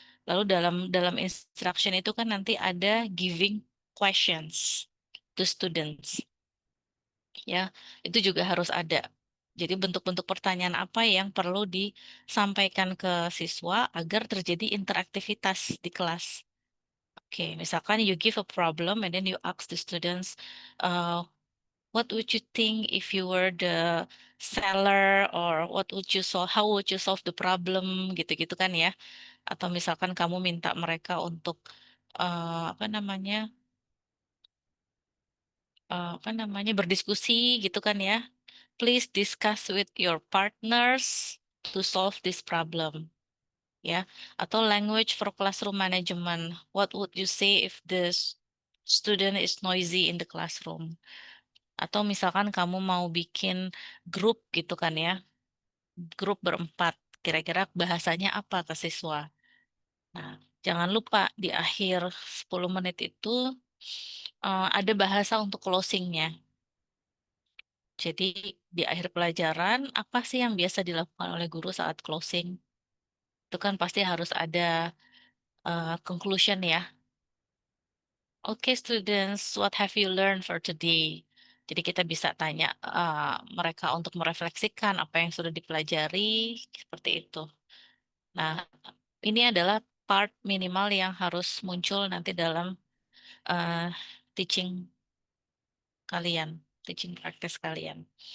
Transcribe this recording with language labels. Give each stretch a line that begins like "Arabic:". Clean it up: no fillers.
Indonesian: Lalu dalam instruction itu kan nanti ada
English: giving questions to students.
Indonesian: Ya, itu juga harus ada. Jadi bentuk-bentuk pertanyaan apa yang perlu disampaikan ke siswa agar terjadi interaktivitas di kelas.
English: Oke,
Indonesian: misalkan
English: you give a problem and then you ask the students, uh, what would you think if you were the seller, or what would you solve, how would you solve the problem,
Indonesian: gitu-gitu kan ya. Atau misalkan kamu minta mereka untuk apa namanya, berdiskusi gitu kan ya.
English: Please discuss with your partners to solve this problem.
Indonesian: Ya, atau
English: language for classroom management. What would you say if the student is noisy in the classroom?
Indonesian: Atau misalkan kamu mau bikin grup gitu kan ya, grup berempat. Kira-kira bahasanya apa ke siswa? Nah, jangan lupa di akhir 10 menit itu ada bahasa untuk closingnya. Jadi di akhir pelajaran, apa sih yang biasa dilakukan oleh guru saat closing? Itu kan pasti harus ada conclusion ya.
English: Oke, students, what have you learned for today?
Indonesian: Jadi kita bisa tanya mereka untuk merefleksikan apa yang sudah dipelajari, seperti itu. Nah, ini adalah part minimal yang harus muncul nanti dalam eh, teaching kalian, teaching practice kalian.